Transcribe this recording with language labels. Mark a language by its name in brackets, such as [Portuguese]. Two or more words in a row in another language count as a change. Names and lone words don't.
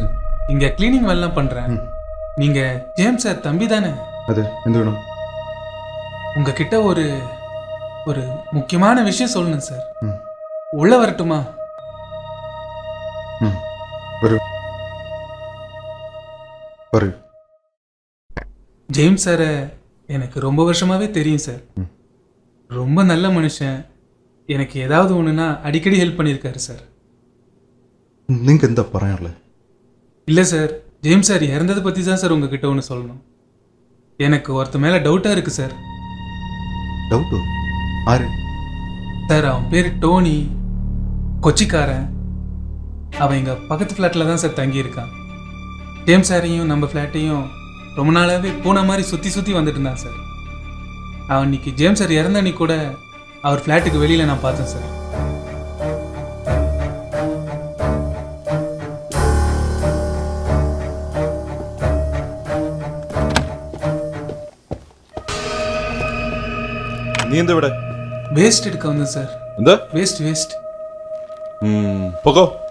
[Tamil] இங்க கிளீனிங் வேலைலாம் பண்றேன். நீங்க ஜேம்ஸ் சார் தம்பி தானே? [Malayalam] അതെ, എന്ത് വേണം? [Tamil] உங்ககிட்ட ஒரு ஒரு முக்கியமான விஷயம் சொல்லணும் சார். உள்ள வரட்டுமா? [Malayalam] വരൂ, പറയൂ. [Tamil] ஜேம்ஸ் சாரை எனக்கு ரொம்ப வருஷமாவே தெரியும் சார். ரொம்ப நல்ல மனுஷன். எனக்கு ஏதாவது ஒன்றுனா அடிக்கடி ஹெல்ப் பண்ணியிருக்காரு சார். [Malayalam] നിങ്ങൾക്ക് എന്താ പറയാനുള്ളത്? [Tamil] இல்லை சார், ஜேம்ஸ் சார் இறந்ததை பற்றி தான் சார் உங்ககிட்ட ஒன்று சொல்லணும். எனக்கு ஒருத்த மேலே டவுட்டாக இருக்குது சார். [Malayalam] ഡൗട്ടോ? ആര്? [Tamil] சார், அவன் பேர் டோனி, கொச்சிக்காரன். அவன் எங்கள் பக்கத்து ஃப்ளாட்டில் தான் சார் தங்கியிருக்கான். ஜேம்ஸ் சாரையும் நம்ம ஃப்ளாட்டையும் ரொம்ப நாளாகவே பூனை மாதிரி சுற்றி சுற்றி வந்துட்டு இருந்தான் சார். அவன் இன்னைக்கு ஜேம்ஸ் சார் இறந்த அன்னைக்கு கூட அவர் ஃப்ளாட்டுக்கு வெளியில் நான் பார்த்தேன் சார். [Malayalam] നീ എന്താ ഇവിടെ? [Tamil] வேஸ்ட் எடுக்க வந்தேன் சார். [Malayalam] എന്താ? [Tamil] வேஸ்ட் [Malayalam] പോകോ.